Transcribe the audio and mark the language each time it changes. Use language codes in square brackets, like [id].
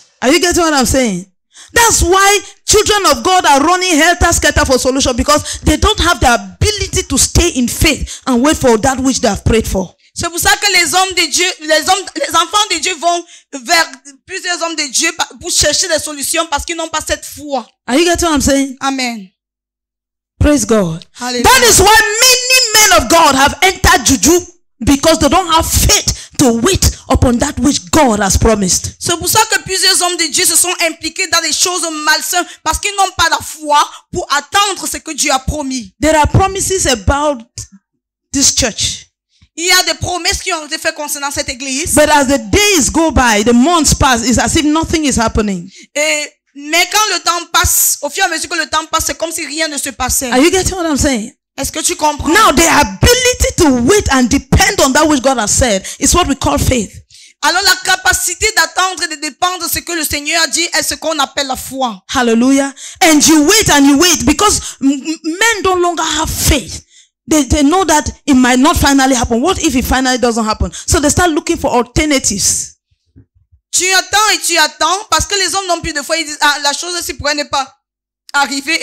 [en] Are you getting what I'm saying? That's why children of God are running helter-skelter for solution, because they don't have the ability to stay in faith and wait for that which they have prayed for. [fr] C'est pour ça que les hommes de Dieu, les enfants de Dieu vont vers plusieurs hommes de Dieu pour chercher des solutions parce qu'ils n'ont pas cette foi. [en] Are you getting what I'm saying? Amen. Praise God. Hallelujah. That is why many men of God have entered juju, because they don't have faith to wait upon that which God has promised. [fr] C'est pour ça que plusieurs hommes de Dieu se sont impliqués dans des choses malsaines parce qu'ils n'ont pas la foi pour attendre ce que Dieu a promis. [en] There are promises about this church. [fr] Il y a des promesses qui ont été faites concernant cette église. [en] But as the days go by, the months pass, it's as if nothing is happening. [fr] Mais quand le temps passe, au fur et à mesure que le temps passe, c'est comme si rien ne se passait. [en] Are you getting what I'm saying? [fr] Est-ce que tu comprends? [en] Now, the ability to wait and depend on that which God has said is what we call faith. [fr] Alors la capacité d'attendre et de dépendre de ce que le Seigneur a dit est ce qu'on appelle la foi. [en] Hallelujah. And you wait because men no longer have faith. They know that it might not finally happen. What if it finally doesn't happen? So they start looking for alternatives. [fr] Tu attends parce que les hommes n'ont plus de foi. Ils disent, la chose aussi pourrait ne pas arriver.